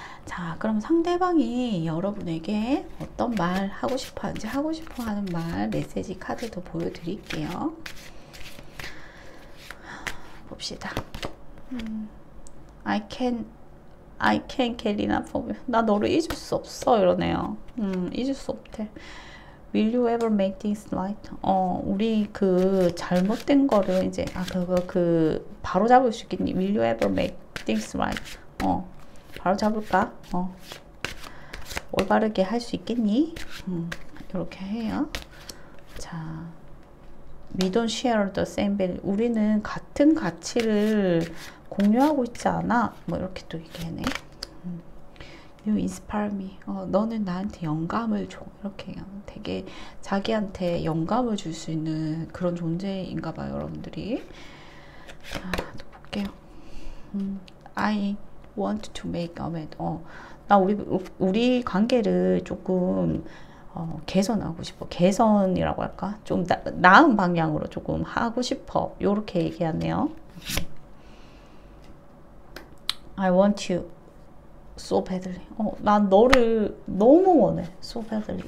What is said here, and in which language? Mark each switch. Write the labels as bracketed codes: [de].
[ko] 자, 그럼 상대방이 여러분에게 어떤 말 하고 싶어 하는지 하고 싶어 하는 말 메시지 카드도 보여드릴게요. 봅시다. [en] I can't get enough of you. [ko] 나 너를 잊을 수 없어 이러네요. 잊을 수 없대. [en] Will you ever make things right? [ko] 우리 그 잘못된 거를 이제 바로 잡을 수 있겠니? [en] Will you ever make things right? [ko] 바로 잡을까? 올바르게 할 수 있겠니? 이렇게 해요. [en] 자, we don't share the same value. [ko] 우리는 같은 가치를 공유하고 있지 않아? 뭐 이렇게 또 얘기하네. [en] You inspire me. [ko] 너는 나한테 영감을 줘. 이렇게 되게 자기한테 영감을 줄 수 있는 그런 존재인가 봐요, 여러분들이. 자, 또 볼게요. [en] I want to make a man. [ko] 나 우리 관계를 조금 개선하고 싶어. 개선이라고 할까? 좀 나은 방향으로 조금 하고 싶어. 요렇게 얘기하네요. [en] I want you so badly. [ko] 난 너를 너무 원해. [en] so badly.